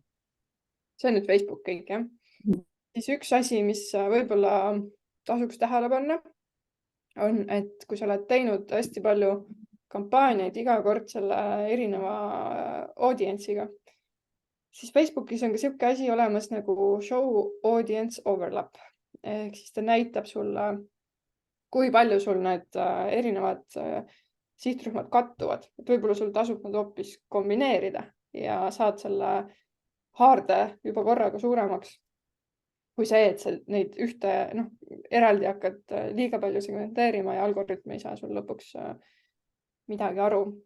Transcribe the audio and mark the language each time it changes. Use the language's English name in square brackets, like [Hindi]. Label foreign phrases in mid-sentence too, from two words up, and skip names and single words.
[Estonian] See on nüüd Facebook kõik, jah. Siis üks asi, mis võib-olla tasuks tähele panna, on, et kui sa oled teinud hästi palju kampaaniaid iga kord selle erineva audience'iga, siis Facebookis on ka selline asi olemas nagu [English] show audience overlap. [Estonian] Ehk siis ta näitab sulle, kui palju sul need erinevad sihtrühmad kattuvad. Et võib-olla sul tasub nad hoopis kombineerida ja saad selle haarde juba korraga suuremaks kui see, et sa neid ühte eraldi hakkad liiga palju segmenteerima ja algoritm ei saa sul lõpuks midagi aru.